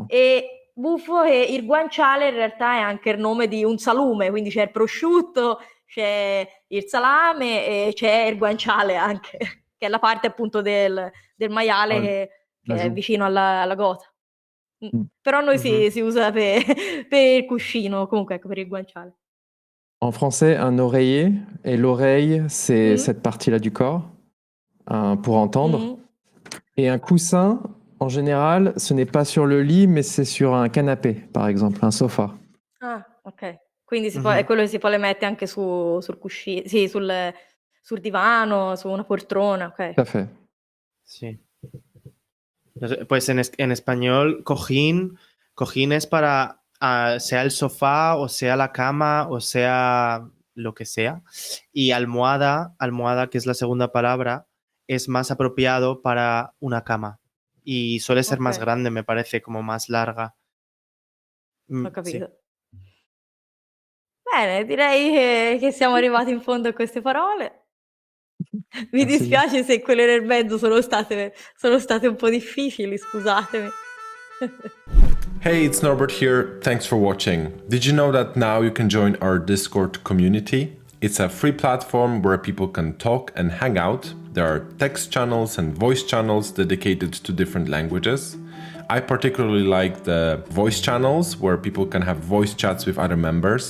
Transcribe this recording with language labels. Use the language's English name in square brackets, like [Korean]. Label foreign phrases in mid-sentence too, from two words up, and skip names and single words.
[Italian] E buffo che il guanciale in realtà è anche il nome di un salume, quindi c'è il prosciutto, c'è il salame e c'è il guanciale anche, che è la parte appunto del maiale Ah, che la è [French] joue. [Italian] vicino alla gota. Mm. Però noi si usa per il cuscino, comunque ecco, per il guanciale. [French] En français, un oreiller, et l'oreille, c'est Mhm. cette partie-là du corps, pour entendre. Mhm. Et un coussin, en général, ce n'est pas sur le lit, mais c'est sur un canapé, par exemple, un sofa. Ah, ok. [Italian] Quindi è quello che si può le mette anche sul cuscino, sì, sul divano, su una poltrona, ok. [French] Tout à fait. [Spanish] Sí. Pues en español, cojín es para sea el sofá o sea la cama o sea lo que sea. Y almohada, que es la segunda palabra, es más apropiado para una cama. Y suele ser más Ok. grande, me parece, como más larga. [Italian] Ho [Spanish] Sí. [Italian] capito. Bene, direi che siamo arrivati in fondo a queste parole. Mi [French] Merci. [Italian] dispiace se quelle nel mezzo sono state un po' difficili, scusatemi. [English] Hey, it's Norbert here. Thanks for watching. Did you know that now you can join our Discord community? It's a free platform where people can talk and hang out. There are text channels and voice channels dedicated to different languages. I particularly like the voice channels where people can have voice chats with other members.